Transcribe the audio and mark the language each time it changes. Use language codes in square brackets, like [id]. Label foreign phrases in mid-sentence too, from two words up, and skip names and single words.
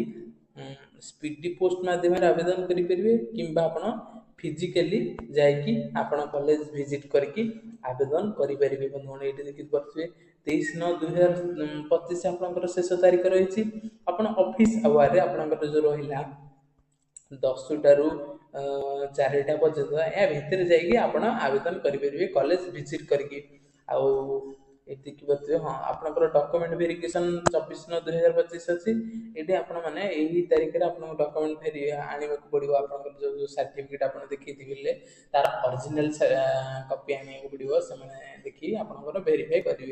[en] speedy post [or] ମାଧ୍ୟମ ରେ ଆବେଦନ କରି ପାରିବେ କିମ୍ବା ଆପଣ ଫିଜିକାଲି ଯାଇ କି ଆପଣ [en] college visit [or] କରିକି ଆବେଦନ କରି ପାରିବେ ବନ୍ଧୁଗଣ ଏଠି ଦେଖି ପାରନ୍ତେ 23/9/2025 ଆପଣଙ୍କର ଶେଷ ତାରିଖ ରହିଛି ଆପଣ [en] office hour [or] ରେ ଆପଣଙ୍କର ଯୋ ରହିଲା 10 ଟାରୁ 4 ଟା ପର୍ଯ୍ୟନ୍ତ ୟା ଭିତର ଯାଇ କି ଆପଣ ଆବେଦନ କରି ପାରିବେ [en] college visit [or] କରିକି ଆଉ ଏତିକି ବତିବେ। ହଁ ଆପଣଙ୍କର [en] document verification [or] 24/9/2025 ଅଛି। ଏଠି ଆପଣମାନେ ଏହି ତାରିଖରେ ଆପଣଙ୍କ ଡକ୍ୟୁମେଣ୍ଟ ଆଣିବାକୁ ପଡ଼ିବ। ଆପଣଙ୍କର ଯେଉଁ ସାର୍ଟିଫିକେଟ୍ ଆପଣ ଦେଖେଇଥିଲେ ତାର [en] original copy [or] ଆଣିବାକୁ ପଡ଼ିବ। ସେମାନେ ଦେଖି ଆପଣଙ୍କର ଭେରିଫାଇ କରିବେ।